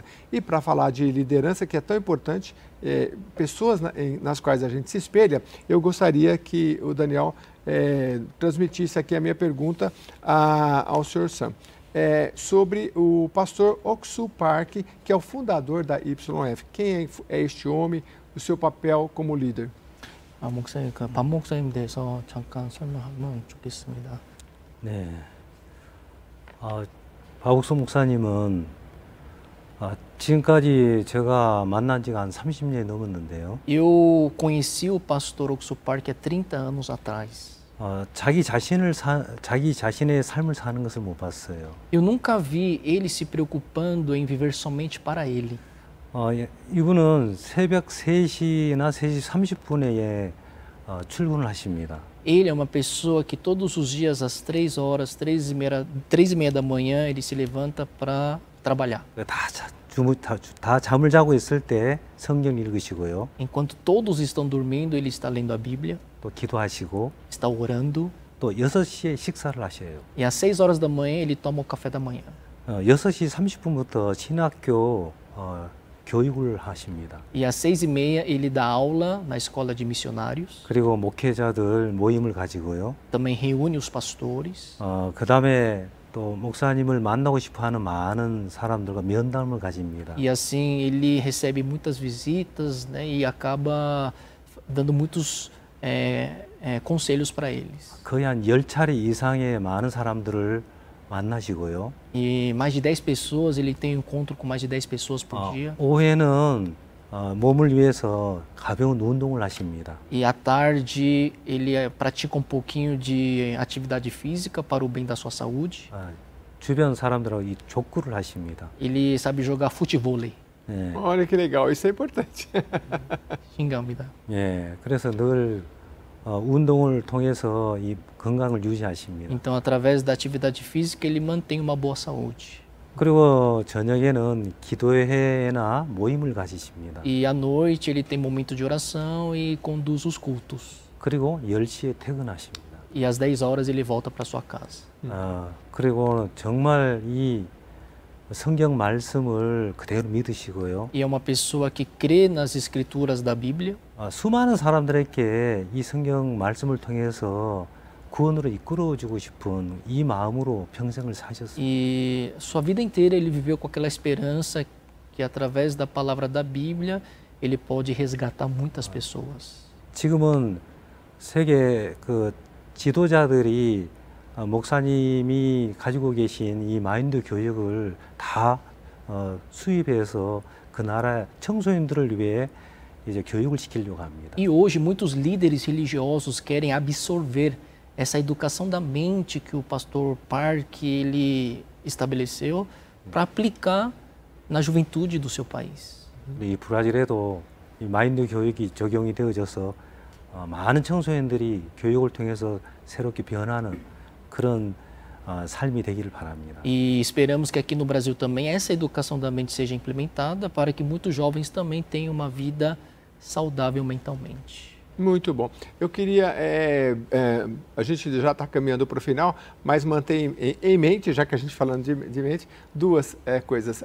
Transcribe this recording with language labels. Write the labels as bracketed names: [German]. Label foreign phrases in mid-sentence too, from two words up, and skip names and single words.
[Portuguese] E para falar de liderança, que é tão importante, pessoas nas quais a gente se espelha, eu gostaria que o Daniel transmitisse aqui a minha pergunta ao Sr. Sam. Sobre o pastor Ok-soo Park, que é o fundador da YF. Quem é este homem, o seu papel como líder? [Korean] 목사님, 박 목사님 대해서 잠깐 설명하면 좋겠습니다. 네. 박옥수 목사님은 지금까지 제가 만난 지가 한 30년이 넘었는데요. [Portuguese] Eu conheci o pastor Ok-soo Park há 30 anos atrás. [Korean] 자기 자신의 삶을 사는 것을 못 봤어요. [Portuguese] Eu nunca vi ele se preocupando em viver somente para ele. [Korean] 이분은 새벽 3시나 3시 30분에 출근을 하십니다. [Portuguese] Ele é uma pessoa que todos os dias às 3 horas, 3h30 da manhã, ele se levanta para trabalhar. [Korean] 다 잠을 자고 있을 때 성경 읽으시고요. [Portuguese] Enquanto todos estão dormindo, ele está lendo a Bíblia, [Korean] 또 기도하시고 [Portuguese] está orando. [Korean] 또 6시에 식사를 하셔요. [Portuguese] E às 6 horas da manhã, ele toma o café da manhã. [Korean] 6시 30분부터 신학교 교육을 하십니다. [Portuguese] E às 6h30 ele dá aula na escola de missionários. [Korean] 그리고 목회자들 모임을 가지고요. [Portuguese] Também reúne os pastores. [Korean] 그다음에 또 목사님을 만나고 싶어하는 많은 사람들과 면담을 가집니다. [Portuguese] E assim ele recebe muitas visitas, né, e acaba dando muitos conselhos para eles. [Korean] 거의 한 10차례 이상의 많은 사람들을 만나시고요. [Portuguese] E mais de 10 pessoas, ele tem encontro com mais de 10 pessoas por dia. [Korean] 오후에는 몸을 위해서 가벼운 운동을 하십니다. [Portuguese] E à tarde ele pratica um pouquinho de atividade física para o bem da sua saúde. [Korean] 주변 사람들하고 이 족구를 하십니다. [Portuguese] Ele sabe jogar futevôlei. [Korean] 네. [Portuguese] Olha que legal, isso é importante. Xingambida. [Korean] 예, 그래서 늘 운동을 통해서 이 건강을 유지하십니다. [Portuguese] Então, através da atividade física, ele mantém uma boa saúde. [Korean] 그리고 저녁에는 기도회나 모임을 가지십니다. [Portuguese] E à noite ele tem momento de oração e conduz os cultos. [Korean] 그리고 10시에 퇴근하십니다. [Portuguese] E às 10 horas ele volta para sua casa. [Korean] 그리고 정말 이 성경 말씀을 그대로 믿으시고요. [Portuguese] E é uma pessoa que crê nas escrituras da Bíblia. [Korean] 수많은 사람들에게 이 성경 말씀을 통해서 구원으로 이끌어주고 싶은 이 마음으로 평생을 사셨습니다. [Portuguese] E sua vida inteira ele viveu com aquela esperança que através da palavra da Bíblia ele pode resgatar muitas pessoas. [Korean] 지금은 세계 그 지도자들이 목사님이 가지고 계신 이 마인드 교육을 다 수입해서 그 나라 청소년들을 위해 이제 교육을 시키려고 합니다. [Portuguese] E hoje muitos líderes religiosos querem absorver essa educação da mente que o pastor Park ele estabeleceu para aplicar na juventude do seu país. [Korean] 이 브라질에도 이 마인드 교육이 적용이 되어져서 많은 청소년들이 교육을 통해서 새롭게 변하는 그런 삶이 되기를 바랍니다. [Portuguese] E esperamos que aqui no Brasil também essa educação da mente seja implementada para que muitos jovens também tenham uma vida saudável mentalmente. Muito bom. Eu queria, a gente já está caminhando para o final, mas mantém em mente, já que a gente falando de mente, duas coisas.